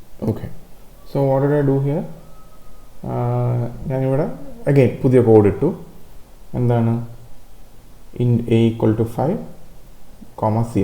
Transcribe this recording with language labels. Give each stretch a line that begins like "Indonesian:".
English: Okay, so what did I do here?
Malayalam: ഞാനിവിടെ again പുതിയ code ഇട്ടു. എന്താണ്
English: in a equal to 5 comma c.